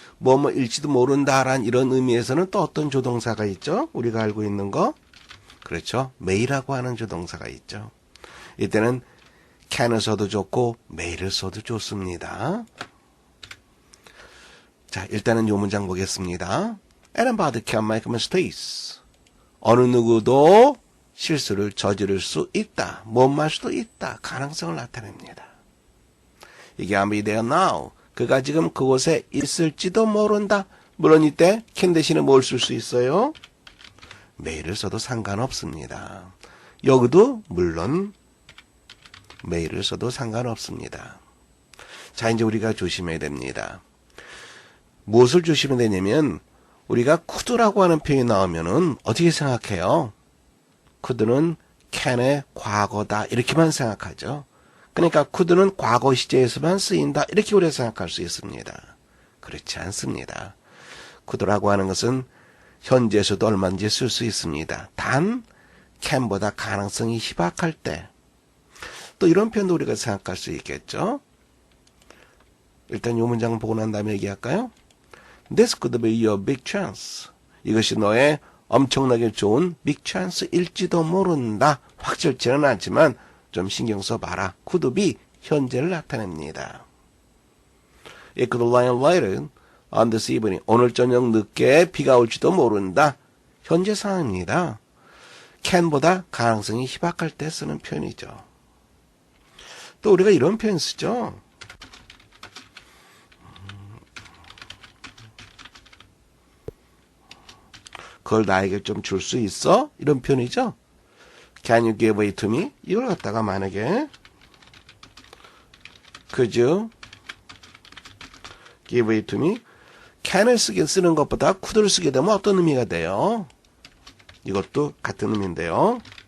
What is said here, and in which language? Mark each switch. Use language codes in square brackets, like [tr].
[ko] 뭐뭐일지도 모른다라는 이런 의미에서는 또 어떤 조동사가 있죠? 우리가 알고 있는 거? 그렇죠. may라고 하는 조동사가 있죠. 이때는 can을 써도 좋고 may를 써도 좋습니다. 자, 일단은 이 문장 보겠습니다. [en] Anybody can make mistakes. [ko] 어느 누구도 실수를 저지를 수 있다. 뭐뭐 할 수도 있다. 가능성을 나타냅니다. 이게 [en] can be there now. [ko] 그가 지금 그곳에 있을지도 모른다. 물론 이때 can 대신에 뭘 쓸 수 있어요? may를 써도 상관없습니다. 여기도 물론 may를 써도 상관없습니다. 자, 이제 우리가 조심해야 됩니다. 무엇을 조심해야 되냐면 우리가 could라고 하는 표현이 나오면은 어떻게 생각해요? could는 can의 과거다 이렇게만 생각하죠. 그러니까 could는 과거 시제에서만 쓰인다 이렇게 우리가 생각할 수 있습니다. 그렇지 않습니다. could라고 하는 것은 현재에서도 얼마든지 쓸 수 있습니다. 단 can보다 가능성이 희박할 때 또 이런 표현도 우리가 생각할 수 있겠죠. 일단 이 문장 보고 난 다음에 얘기할까요? [en] This could be your big chance. [ko] 이것이 너의 엄청나게 좋은 big chance일지도 모른다. 확실치는 않지만 좀 신경 써봐라. could be 현재를 나타냅니다. [en] It could rain later on this evening. [ko] 오늘 저녁 늦게 비가 올지도 모른다. 현재 상황입니다. can보다 가능성이 희박할 때 쓰는 표현이죠. 또 우리가 이런 표현 쓰죠. 그걸 나에게 좀 줄 수 있어? 이런 표현이죠. [en] Can you give it to me? [ko] 이걸 갖다가 만약에 [en] Could you give it to me? [ko] can을 쓰는 것보다 could를 쓰게 되면 어떤 의미가 돼요? 이것도 같은 의미인데요.